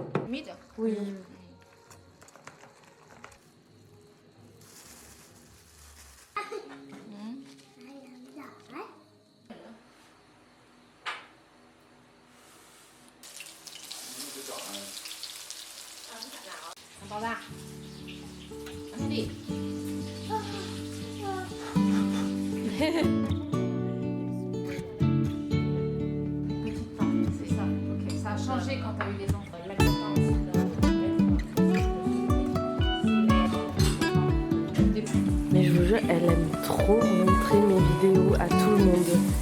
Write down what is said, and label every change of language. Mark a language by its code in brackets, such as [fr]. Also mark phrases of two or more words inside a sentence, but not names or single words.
[vi] mít à? [fr] Oui. [vi] Ăn bao ra. Ăn đi. [fr] Petite tente, c'est ça. Ok, ça a changé quand t'as eu les enfants. L'important aussi Mais je vous jure, elle aime trop montrer mes vidéos à tout le monde.